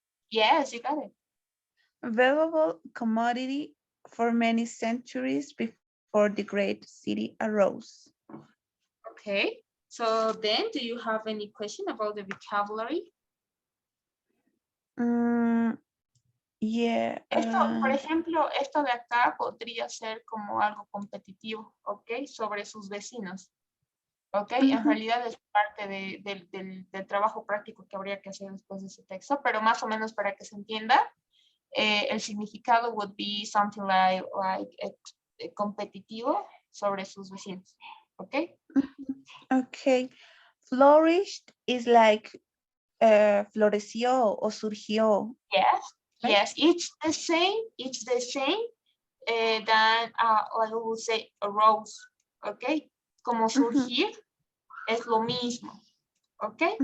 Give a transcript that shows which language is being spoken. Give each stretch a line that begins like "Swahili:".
English: Yes, you got it. valuable commodity for many centuries before the great city arose. Okay. So then, do you have any question about the vocabulary? Mm, yeah.
Spanish: Esto, por ejemplo, esto de acá podría ser como algo competitivo, ¿ok? Sobre sus vecinos, ¿ok? En realidad es parte del trabajo práctico que habría que hacer después de ese texto, pero más o menos para que se entienda, el significado
English: would be something like
Spanish: competitivo sobre sus vecinos, ¿ok?
English: Okay. Flourished is like
Spanish: floreció o surgió,
English: Yes, right? yes, it's the same than, like we would say, arose, ¿ok?
Spanish: Como surgir es lo mismo, ¿ok?